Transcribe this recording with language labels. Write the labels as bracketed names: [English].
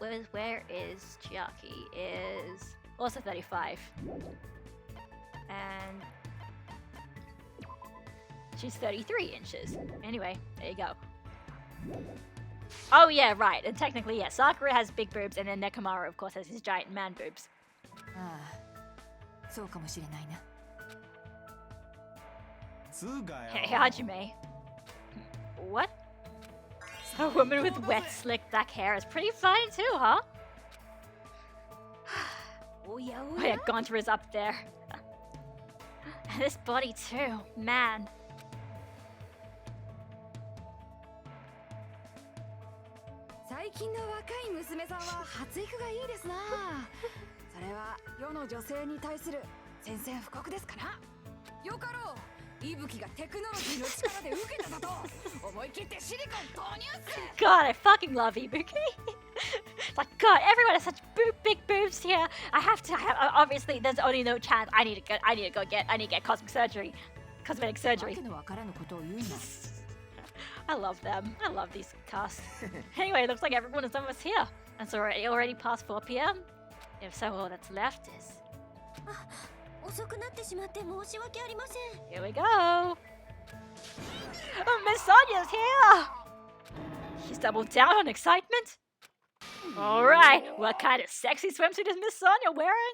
[English] Where is Chiaki? Is also 35. And she's 33 inches. Anyway, there you go. Oh yeah, right. And technically, yeah, Sakura has big boobs, and then Nekomaru, of course, has his giant man boobs. [Japanese] ああ、そうかもしれないな。つうかよ。 [English] Hey, Hajime. What? A woman with wet, slick black hair is pretty fine too, huh? Oh yeah, Gontra is up there. And this body too, man. [Japanese] 最近の若い娘さんは発育がいいですな。それは世の女性に対する宣戦布告ですかな。よかろう。息吹がテクノロジーの力で受けただと。思い切ってシリコン投入っす。 [English] God, I fucking love Ibuki. It's like, God, everyone has such big boobs here. Obviously, there's only no chance. I need to get cosmetic surgery. [Japanese] わけのわからぬことを言うな。 [English] I love them. I love these casts. Anyway, it looks like everyone is almost here. And it's already past 4 p.m. If so, all that's left is [Japanese] 遅くなってしまって申し訳ありません。 [English] Here we go. Oh, Miss Sonia's here. He's doubled down on excitement. All right, what kind of sexy swimsuit is Miss Sonia wearing?